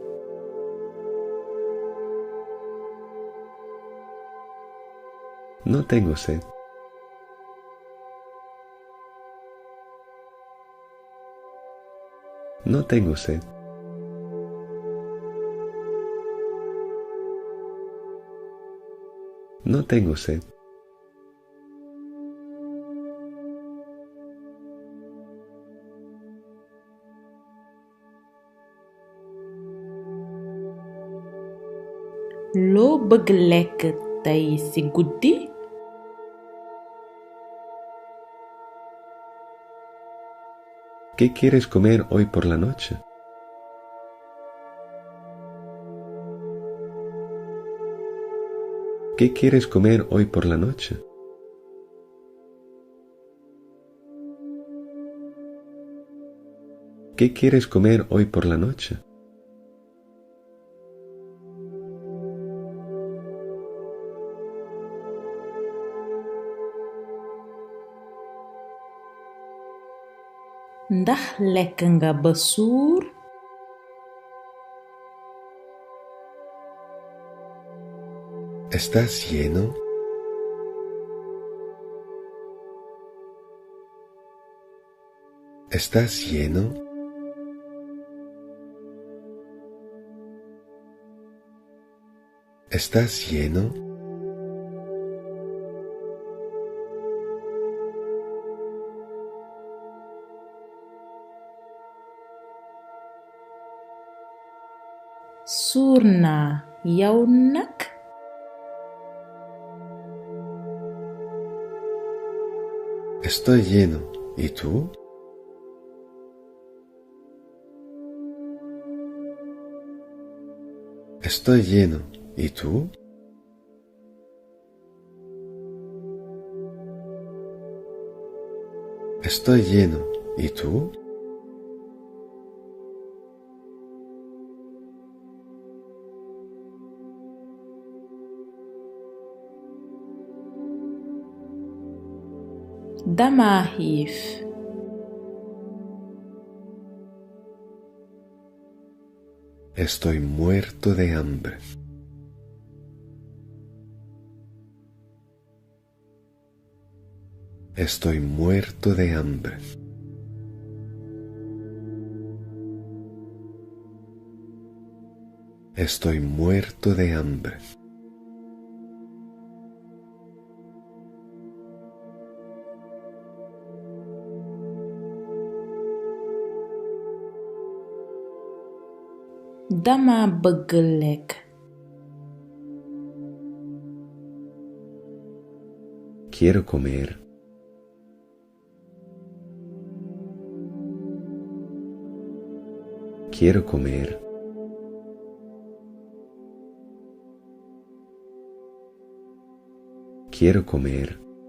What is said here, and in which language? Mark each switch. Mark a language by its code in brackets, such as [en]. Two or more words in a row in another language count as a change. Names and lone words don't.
[es] No tengo sed. No tengo sed. No tengo sed. [wo] Loo bëgg lekk tey ci guddi? [es] ¿Qué quieres comer hoy por la noche? ¿Qué quieres comer hoy por la noche? ¿Qué quieres comer hoy por la noche? [wo] Ndax lekk nga ba suur? [es] ¿Estás lleno? ¿Estás lleno? ¿Estás lleno? [wo] Suur naa, yow nag? [es] Estoy lleno. ¿Y tú? Estoy lleno. ¿Y tú? Estoy lleno. ¿Y tú? [wo] Dama xiif. [es] Estoy muerto de hambre. Estoy muerto de hambre. Estoy muerto de hambre. [wo] Dama bëgg lekk. [es] Quiero comer. Quiero comer. Quiero comer.